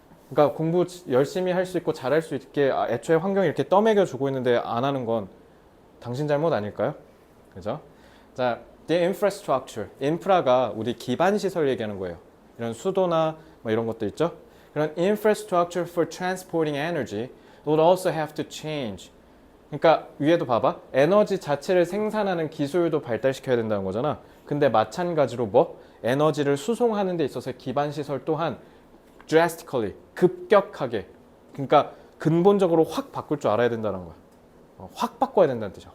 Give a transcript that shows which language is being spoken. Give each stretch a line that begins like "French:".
Korean: 그러니까 공부 열심히 할 수 있고 잘할 수 있게 애초에 환경이 이렇게 떠먹여 주고 있는데 안 하는 건 당신 잘못 아닐까요? 그죠? 자,
English: the infrastructure.
Korean: 인프라가 우리 기반 시설 얘기하는 거예요. 이런 수도나 뭐 이런 것도 있죠.
English: 그런 infrastructure for transporting energy would also have to change.
Korean: 그러니까 위에도 봐봐. 에너지 자체를 생산하는 기술도 발달시켜야 된다는 거잖아. 근데 마찬가지로 뭐? 에너지를 수송하는 데 있어서 기반 시설 또한 drastically, 급격하게, 그러니까 근본적으로 확 바꿀 줄 알아야 된다는 거야. 확 바꿔야 된다는 뜻이야.